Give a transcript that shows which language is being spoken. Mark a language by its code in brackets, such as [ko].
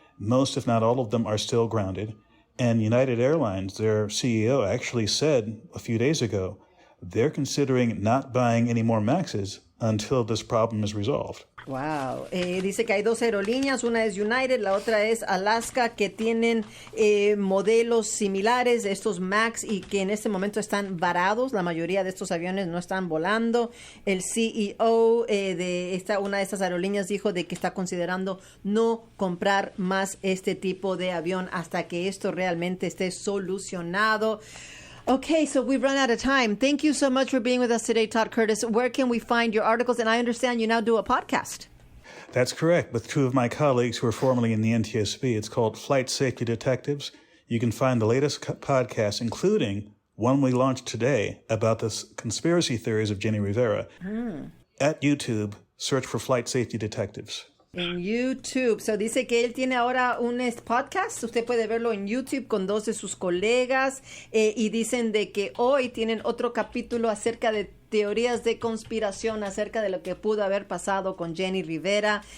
[en] Most, if not all of them, are still grounded. And United Airlines, their CEO, actually said a few days ago, they're considering not buying any more MAXes until this problem is resolved. Wow. [es] Dice que hay 2 aerolíneas, una es United, la otra es Alaska, que tienen modelos similares de estos MAX y que en este momento están varados. La mayoría de estos aviones no están volando. El CEO de una de estas aerolíneas dijo de que está considerando no comprar más este tipo de avión hasta que esto realmente esté solucionado. [en] Okay, so we've run out of time. Thank you so much for being with us today, Todd Curtis. Where can we find your articles? And I understand you now do a podcast. That's correct, with 2 of my colleagues wwho are formerly in the NTSB. It's called Flight Safety Detectives. You can find the latest podcasts, including one we launched today about the conspiracy theories of Jenni Rivera. At YouTube, search for Flight Safety Detectives. [es] En YouTube. So dice que él tiene ahora un podcast. Usted puede verlo en YouTube con 2 de sus colegas. Y dicen de que hoy tienen otro capítulo acerca de teorías de conspiración, acerca de lo que pudo haber pasado con Jenni Rivera.